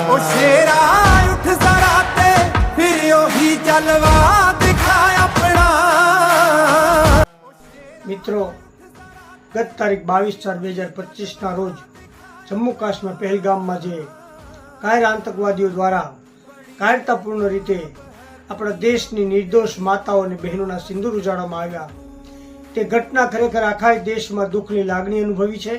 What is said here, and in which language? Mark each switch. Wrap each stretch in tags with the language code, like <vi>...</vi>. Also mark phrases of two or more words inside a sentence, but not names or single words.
<pa>ਸ਼ੇਰਾ ਉਠ ਜ਼ਰਾ ਤੇ ਫਿਰ ਹੀ ਚਲਵਾ ਦਿਖਾ ਅਪਣਾ।</pa> <gu>મિત્રો, ગત તારીખ 22/4/2025 રોજ જમ્મુ કાશ્મીર પહેલગામમાં જે કાયર આતંકવાદીઓ દ્વારા કાયરતાપૂર્ણ રીતે આપણા દેશની નિર્દોષ માતાઓ અને બહેનોના સિંદૂર ઉજાડવામાં આવ્યા, તે ઘટના ખરેખર આખા દેશમાં દુઃખની લાગણી અનુભવી છે.</gu>